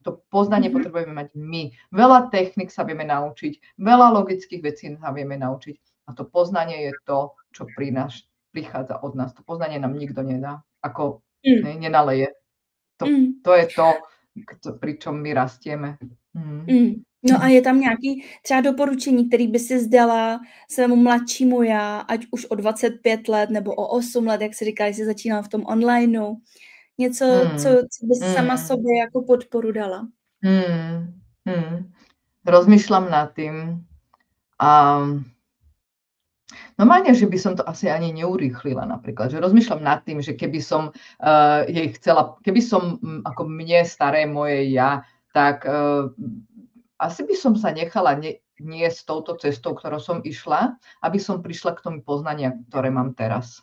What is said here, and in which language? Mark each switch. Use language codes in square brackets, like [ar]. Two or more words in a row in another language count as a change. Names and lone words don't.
[sk] To poznanie potrebujeme mať my. Veľa technik sa vieme naučiť, veľa logických vecí sa vieme naučiť. A to poznanie je to, čo prichádza od nás. To poznanie nám nikto nedá. Ako nenaleje. To je to, pri čom my rastieme. [cs] No a je tam nějaký třeba doporučení, který by si zdala svému mladšímu já, ať už o 25 let nebo o 8 let, jak si říkala, jsi začínala v tom onlineu. Něco, co bys sama sobě jako podporu dala? [sk] Rozmýšľam nad tým. Normálne, že by som to asi ani neurýchlila napríklad. Že rozmýšľam nad tým, že keby som jej chcela, keby som ako mne staré moje ja, tak asi by som sa nechala niesť touto cestou, ktorou som išla, aby som prišla k tomu poznania, ktoré mám teraz.